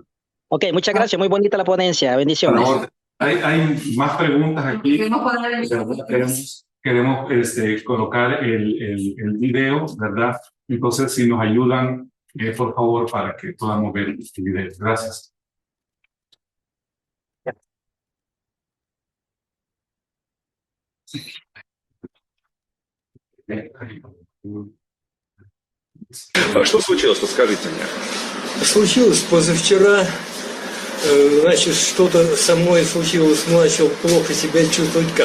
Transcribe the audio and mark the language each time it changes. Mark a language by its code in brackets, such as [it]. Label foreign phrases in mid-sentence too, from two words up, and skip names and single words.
[es] Ok, muchas gracias, muy bonita la ponencia, bendiciones. Bueno, hay más preguntas aquí. Queremos poner el Queremos colocar el video, ¿verdad? Entonces, si nos ayudan, por favor, para que podamos ver este video. Gracias. [ru] А что случилось, расскажите мне. Случилось позавчера, значит, что-то со мной случилось, начал плохо себя чувствовать как.